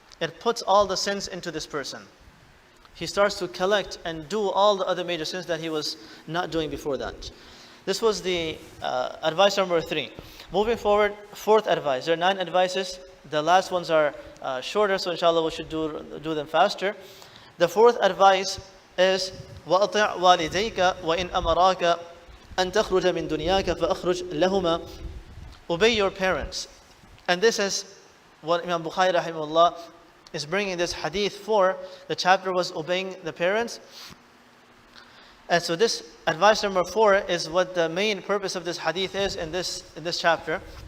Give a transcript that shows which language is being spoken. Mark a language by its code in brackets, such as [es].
[en] It puts all the sins into this person. He starts to collect and do all the other major sins that he was not doing before that. This was the advice number 3. Moving forward, 4th advice. There are 9 advices. The last ones are shorter, so inshallah we should do them faster. The 4th advice is [ar] وَأَطِعْ وَالِدَيْكَ وَإِنْ أَمَرَاكَ أَن تَخْرُجَ مِنْ دُنْيَاكَ فَأَخْرُجْ لَهُمَا. [en] Obey your parents. And this is what Imam Bukhari rahimahullah is bringing this hadith for. The chapter was obeying the parents. And so this advice number 4 is what the main purpose of this hadith is in this chapter.